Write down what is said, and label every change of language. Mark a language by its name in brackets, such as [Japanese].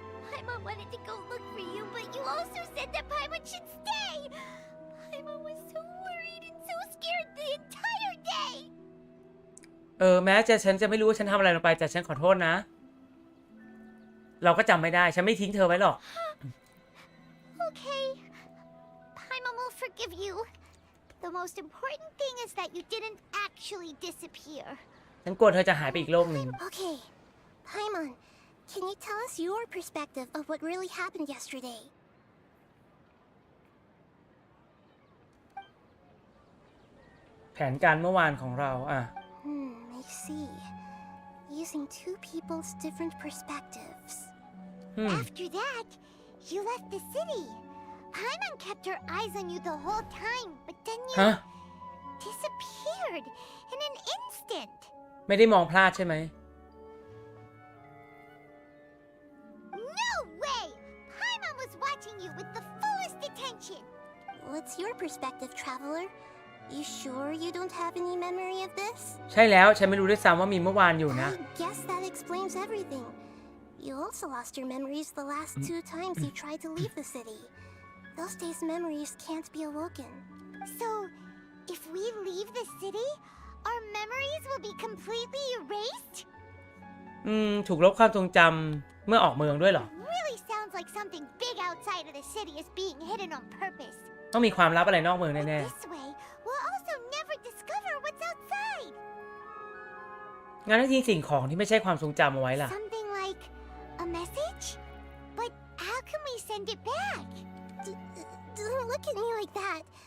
[English] Paimon wanted to go look for you, but you also said that Paimon should stay. Paimon was so worried and so scared the entire day. [Thai] แม้ฉันจะไม่รู้ว่าฉันทำอะไรลงไปแต่ฉันขอโทษนะเราก็จำไม่ได้ฉันไม่ทิ้งเธอไว้หรอก [English] Okay.Paimon will forgive you. The most important thing is that you didn't actually disappear. [Thai] ฉันกลัวเธอจะหายไปอีกโลกหนึ่ง [English] Okay, Paimon, can you tell us your perspective of what really happened yesterday? [Thai] แผนการเมื่อวานของเรา [English] I see. Using two people's different perspectives. After that, you left the city. Paimon kept her eyes on you the whole time, but then you disappeared in an instant. [Thai] ไม่ได้มองพลาดใช่ไหม [English] No way! Paimon was watching you with the fullest attention. What's your perspective, traveler? You sure you don't have any memory of this? [Thai] ใช่แล้วฉันไม่รู้ด้วยซ้ำว่ามีเมื่อวานอยู่นะ [English] I guess that explains everything. You also lost your memories the last 2 times you tried to leave the city. Those days' memories can't be awoken. So, if we leave the city, our memories will be completely erased? [Thai] ถูกลบความทรงจำเมื่อออกเมืองด้วยเหรอ [English] Really sounds like something big outside of the city is being hidden on purpose. [Thai] ต้องมีความลับอะไรนอกเมืองแน่ [English] This way, we'll also never discover what's outside. [Thai] ๆงั้นถ้าทิ้งสิ่งของที่ไม่ใช่ความทรงจำเอาไว้ล่ะ [English] Something like a message? But how can we send it back? Don't look at me like that.